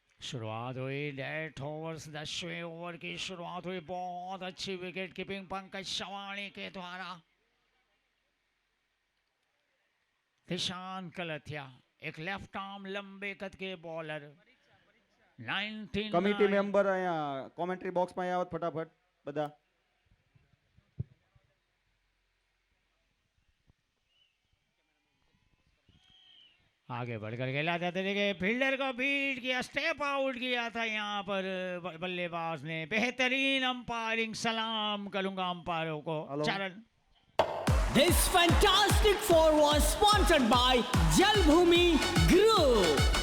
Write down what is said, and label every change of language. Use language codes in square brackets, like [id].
[hi] शुरुआत हुई death overs, 10वें ओवर की शुरुआत हुई। बहुत अच्छी विकेट कीपिंग पंकज शवाणी के द्वारा। दिशांत कलथिया एक लेफ्ट आर्म लंबे कद के बॉलर। 99 [gu] કમિટી મેમ્બર અહીંયા કોમેન્ટ્રી બોક્સમાં આવો ફટાફટ બધા. [hi] आगे बढ़कर खेला था, देखिए फील्डर को बीट किया, स्टेप आउट किया था यहाँ पर बल्लेबाज ने। बेहतरीन अंपायरिंग, सलाम करूंगा अंपायरों को। हेलो। चरण [en] This fantastic four was sponsored by Jalbhumi Group.